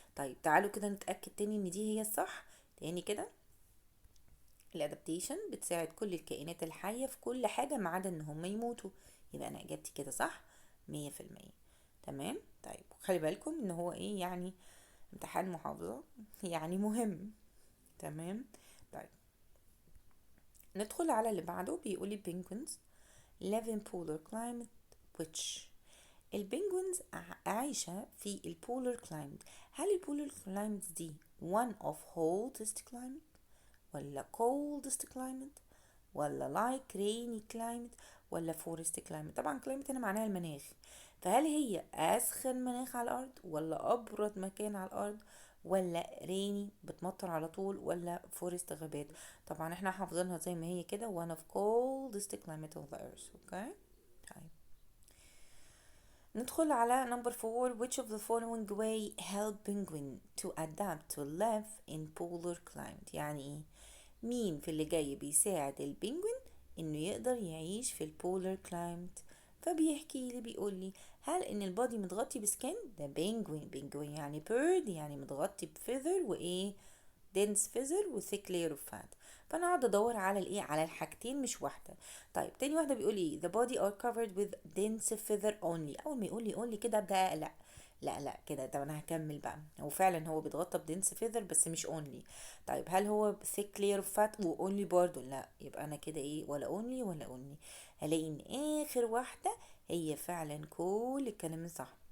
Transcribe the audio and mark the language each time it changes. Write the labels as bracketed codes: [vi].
[ar] طيب تعالوا كده نتأكد تاني ان دي هي الصح. تاني كده، الادابتيشن بتساعد كل الكائنات الحية في كل حاجة ما عدا ان هم يموتوا. يبقى انا اجابتي كده صح 100%. تمام. طيب خلي بالكم ان هو ايه يعني، امتحان محافظة يعني مهم. تمام. طيب ندخل على اللي بعده. بيقولي [en] penguins live in polar climate which. [ar] البنجوينز عايشة في البولر كلايمت. هل البولر كلايمت دي [en] one of hottest climate، ولا coldest climate، ولا like rainy climate، ولا forest climate؟ [ar] طبعا [en] climate [ar] هنا معناها المناخ. فهل هي اسخن مناخ على الارض، ولا ابرد مكان على الارض، ولا ريني بتمطر على طول، ولا فورست غابات؟ طبعا احنا حافظينها زي ما هي كده، [en] one of coldest climate of the earth. [ar] اوكي. طيب ندخل على number 4. [en] which of the following way help penguin to adapt to live in polar climate؟ [ar] يعني ايه؟ مين في اللي جاي بيساعد البنجوين انه يقدر يعيش في البولر كلايمت؟ فبيحكي لي، بيقول لي هل ان البادي متغطي بسكن؟ ده بنجوين يعني بيرد، يعني متغطي بفيذر وايه، دنس فيزر وثيك لاير اوف فات. فانا اقعد ادور على الايه، على الحاجتين مش واحده. طيب تاني واحده بيقول لي [en] the body are covered with dense feather only. [ar] اول ما يقول لي only كده ابدا اقلق. لا كده، طب انا هكمل بقى. هو فعلا هو بيتغطى بدنس فيذر بس مش اونلي. طيب هل هو ثيك لاير اوف فات واونلي برضه؟ لا، يبقى انا كده ايه، ولا اونلي ولا اونلي. هلاقي ان اخر واحده هي فعلا كل الكلام صح.